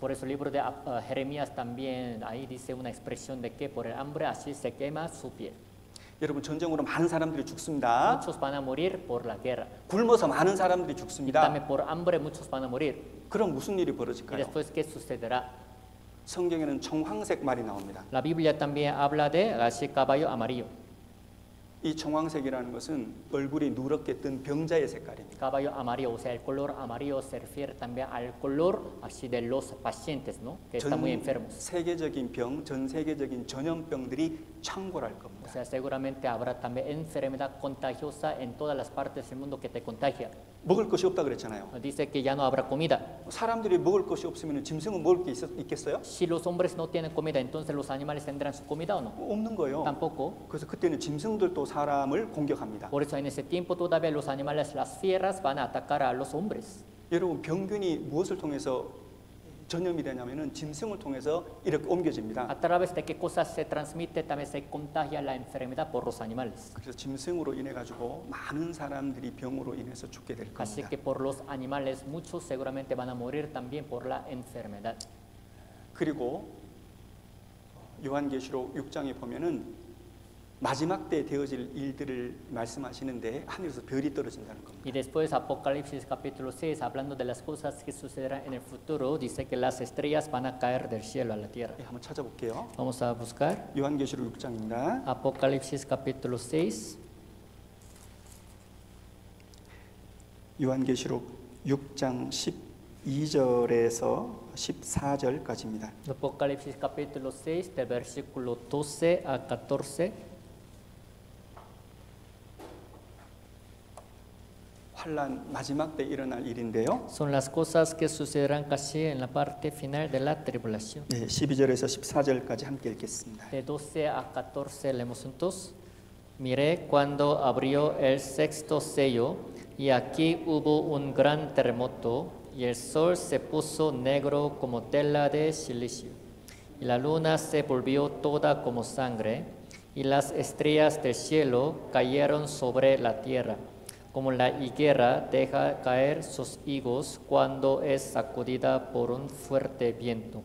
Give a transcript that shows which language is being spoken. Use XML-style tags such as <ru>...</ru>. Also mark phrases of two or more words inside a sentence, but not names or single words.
<es>Por eso el libro de Jeremías también ahí dice una expresión de que por el hambre así se quema su piel.</es> <ko>여러분 전쟁으로 많은 사람들이 죽습니다.</ko> <es>Muchos van a morir por la guerra.</es> <ko>굶어서 많은 사람들이</ko> <es>Y</es> <ko>죽습니다.</ko> <es>también por hambre muchos van a morir.</es> <ko>그럼 무슨 일이</ko> <es>Y</es> <ko>벌어질까요?</ko> <es>después, ¿qué sucederá?</es> <ko>성경에는 청황색 말이 나옵니다.</ko> <es>La Biblia también habla de así caballo amarillo.</es> <ko>이 청황색이라는 것은 얼굴이 누렇게 뜬 병자의 색깔입니다.</ko> <es>Caballo amarillo, o sea, el color amarillo se refiere también al color así de los pacientes, ¿no? Que están muy enfermos.</es> <ko>세계적인 병, 전 세계적인 전염병들이 창궐할</ko> <es>O</es> <ko>겁니다.</ko> <es>sea, seguramente habrá también enfermedad contagiosa en todas las partes del mundo que te contagia.</es> <ko>먹을 것이 없다 그랬잖아요.</ko> <es>Dice que ya no habrá comida.</es> <ko>사람들이 먹을 것이 없으면 짐승은 먹을 게 있겠어요?</ko> <es>Si los hombres no tienen comida, entonces los animales tendrán su comida o no?</es> <ko>없는 거예요.</ko> <es>Tampoco.</es> <ko>그래서 그때는 짐승들도 사람을 공격합니다.</ko> <es>Por eso en ese tiempo todavía los animales, las fieras, van a atacar a los hombres.</es> <ko>여러분 병균이 무엇을 통해서 전염이 되냐면은 짐승을 통해서 이렇게 옮겨집니다.</ko> <es>A través de qué cosas se transmite, también se contagia la enfermedad por los animales.</es> <ko>그래서 짐승으로 인해 가지고 많은 사람들이 병으로 인해서 죽게 될</ko> <es>Así</es> <ko>겁니다.</ko> <es>que por los animales muchos seguramente van a morir también por la enfermedad.</es> <ko>그리고 요한계시록 6장에 보면은 마지막 때 되어질 일들을 말씀하시는데 하늘에서 별이 떨어진다는 겁니다.</ko> <es>Y después Apocalipsis capítulo 6, hablando de las cosas que sucederán en el futuro, dice que las estrellas van a caer del cielo a la tierra.</es> <ko>네, 한번 찾아볼게요.</ko> <es>Vamos a buscar</es> <ko>요한계시록 6장입니다.</ko> <es>Apocalipsis capítulo 6.</es> <ko>요한계시록 6장 12절에서 14절까지입니다.</ko> <es>Apocalipsis capítulo 6, del versículo 12 a 14.</es> <ko>환란 마지막 때 일어날 일인데요.</ko> <es>Son las cosas que sucederán casi en la parte final de la tribulación.</es> <ko>네, 12절에서 14절까지 함께 읽겠습니다.</ko> <es>De 12 a 14 leemos juntos. Miré cuando abrió el sexto sello y aquí hubo un gran terremoto y el sol se puso negro como tela de silicio y la luna se volvió toda como sangre y las estrellas del cielo cayeron sobre la tierra como la higuera deja caer sus higos cuando es sacudida por un fuerte viento.</es>